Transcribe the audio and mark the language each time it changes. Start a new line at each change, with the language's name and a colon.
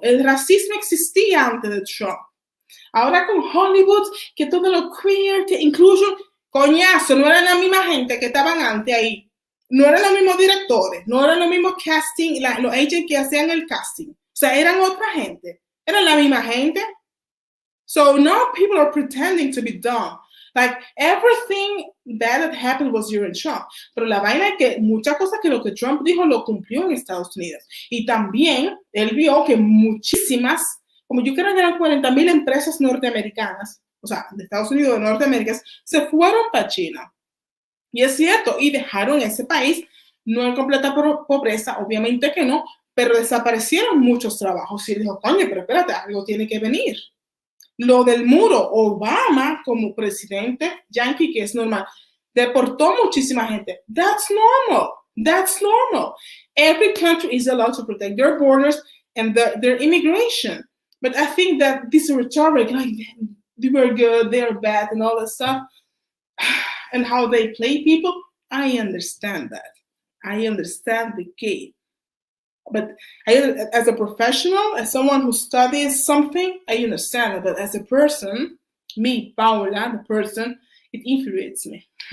Spanish: El racismo existía antes de Trump. Ahora con Hollywood, que todo lo queer, que inclusion, coñazo, no eran la misma gente que estaban antes ahí. No eran los mismos directores, no eran los mismos casting, los agents que hacían el casting. O sea, eran otra gente. Eran la misma gente.
English: So now people are pretending to be dumb. Like, everything bad that happened was during Trump.
Spanish: Pero la vaina es que muchas cosas que lo que Trump dijo lo cumplió en Estados Unidos. Y también él vio que muchísimas, como yo creo que eran 40,000 empresas norteamericanas, o sea, de Estados Unidos, de Norteamérica, se fueron para China. Y es cierto, y dejaron ese país, no en completa pobreza, obviamente que no, pero desaparecieron muchos trabajos. Y dijo, coño, pero espérate, algo tiene que venir. Lo del muro, Obama como presidente yankee, que es normal, deportó muchísima gente.
English: That's normal. That's normal. Every country is allowed to protect their borders and their immigration. But I think that this rhetoric, like, they were good, they're bad, and all that stuff, and how they play people, I understand that. I understand the game. But as a professional, as someone who studies something, I understand it. But as a person, me, Paula, the person, it infuriates me.